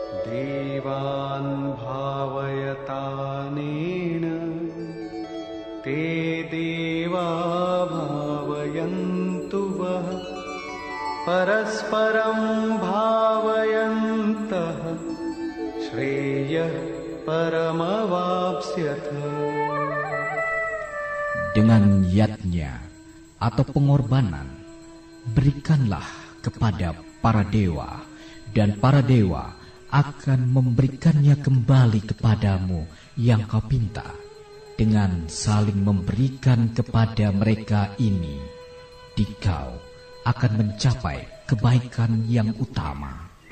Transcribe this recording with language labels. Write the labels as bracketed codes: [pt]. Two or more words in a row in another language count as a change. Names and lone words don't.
[sa] देवान् भावयतानेन ते देवा भावयन्तु वः परस्परं भावयन्तः श्रेयः परमवाप्स्यथ. [id] Dengan yadnya atau pengorbanan, berikanlah kepada para dewa, dan para dewa akan memberikannya kembali kepadamu yang kau pinta, dengan saling memberikan kepada mereka ini, dikau akan mencapai kebaikan yang utama.